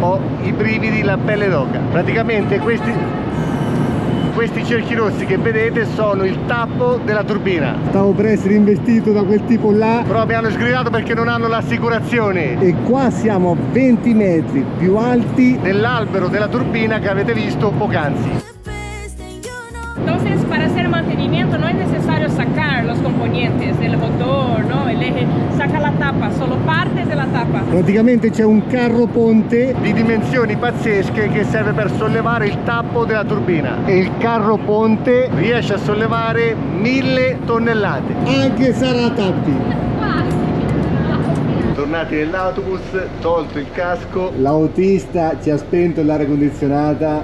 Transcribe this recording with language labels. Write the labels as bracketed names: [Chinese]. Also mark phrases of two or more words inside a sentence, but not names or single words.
[Italian] Ho i brividi, la pelle d'oca. Praticamente questi cerchi rossi che vedete sono il tappo della turbina. Stavo per essere investito da quel tipo là, però mi hanno sgridato perché non hanno l'assicurazione. E qua siamo a 20 metri più alti dell'albero della turbina che avete visto poc'anzi. [Spanish] Entonces, para hacer mantenimiento no es necesario sacar los componentes, el motor, ¿no? El eje, saca la tapa, solo partes de la tapa. [Italian] Praticamente c'è un carro ponte di dimensioni pazzesche che serve per sollevare il tappo della turbina. E il carro ponte riesce a sollevare 1000 tonnellate. Anche sarà tappi. Tornati nell'autobus, tolto il casco, l'autista ci ha spento l'aria condizionata